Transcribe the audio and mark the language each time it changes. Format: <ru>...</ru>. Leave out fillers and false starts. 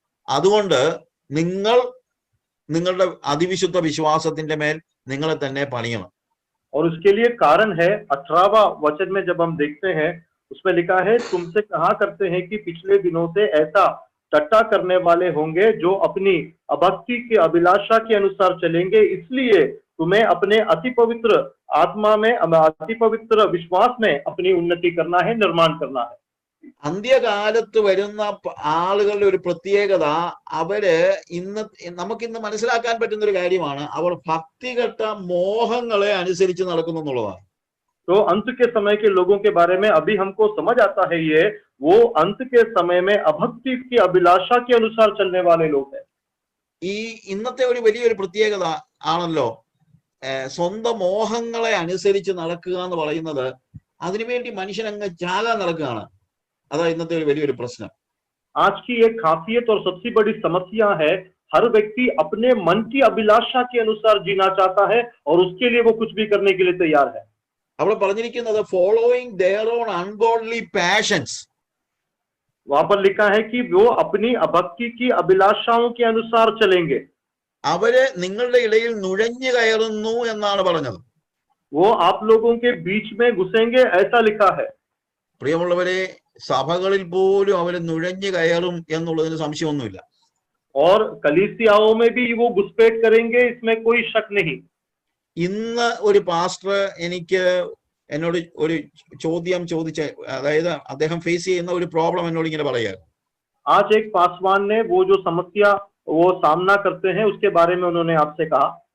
<ml>അതുകൊണ്ട് നിങ്ങളുടെ അതിവിശുദ്ധ വിശ്വാസത്തിന്റെ മേൽ നിങ്ങളെ തന്നെ പണിയണം.</ml> <hi>और उसके लिए कारण है 18वां वचन में जब हम देखते हैं उसमें लिखा है, तुमसे कहा करते हैं कि पिछले दिनों से ऐसा टट्टा करने वाले होंगे जो अपनी अभक्ति की अभिलाषा के अनुसार चलेंगे। इसलिए तुम्हें अपने अति पवित्र आत्मा में, अति पवित्र विश्वास में अपनी उन्नति करना है, निर्माण करना है।</hi> <ml>അന്ത്യകാലത്ത് വരുന്ന ആളുകളുടെ ഒരു പ്രത്യേകത, അവര് നമുക്കിന്ന് മനസ്സിലാക്കാൻ പറ്റുന്ന ഒരു കാര്യമാണ്, അവർ ഭക്തികെട്ട മോഹങ്ങളെ അനുസരിച്ച് നടക്കുന്നു എന്നുള്ളതാണ്.</ml> <hi>तो अंत के समय के लोगों के बारे में अभी हमको समझ आता है, ये वो अंत के समय में अभक्ति की अभिलाषा के अनुसार चलने वाले लोग हैं।</hi> <ml>ഈ ഇന്നത്തെ ഒരു വലിയൊരു പ്രത്യേകത ആണല്ലോ സ്വന്തം മോഹങ്ങളെ അനുസരിച്ച് നടക്കുക എന്ന് പറയുന്നത്. അതിനുവേണ്ടി മനുഷ്യൻ അങ്ങ് ചാകാൻ നടക്കുകയാണ്. അതാ ഇന്നത്തെ ഒരു വലിയൊരു പ്രശ്നം.</ml> <hi>आज की एक खासियत और सबसे बड़ी समस्या है, हर व्यक्ति अपने मन की अभिलाषा के अनुसार जीना चाहता है और उसके लिए वो कुछ भी करने के लिए तैयार है।</hi> <ml>അവിടെ പറഞ്ഞിരിക്കുന്നത്</ml> <en>Following there on ungodly passions.</en> <hi>वहां पर लिखा है कि वो अपनी अभक्ति की अभिलाषाओं के अनुसार चलेंगे।</hi> <ml>അവര് നിങ്ങളുടെ ഇടയിൽ നുഴഞ്ഞു കയറുന്നു എന്നാണ് പറഞ്ഞത്.</ml> <hi>वो आप लोगों के बीच में घुसेंगे, ऐसा लिखा है।</hi> <ml>പ്രിയമുള്ളവരെ, സഭകളിൽ പോലും അവര് നുഴഞ്ഞു കയറും എന്നുള്ളതിന് സംശയമൊന്നുമില്ല.</ml> <hi>और कलीसियाओं में भी वो घुसपैठ करेंगे, इसमें कोई शक नहीं।</hi> <ml>ഇന്ന് ഒരു പാസ്റ്റർ എന്നോട് ഒരു ചോദ്യം ചോദിച്ച, അതായത് അദ്ദേഹം ഫേസ് ചെയ്യുന്ന ഒരു പ്രോബ്ലം എന്നോട് ഇങ്ങനെ പറയുക.</ml> <hi>आज एक पासवान ने वो जो समस्या वो सामना करते हैं उसके बारे में उन्होंने आपसे कहा।</hi>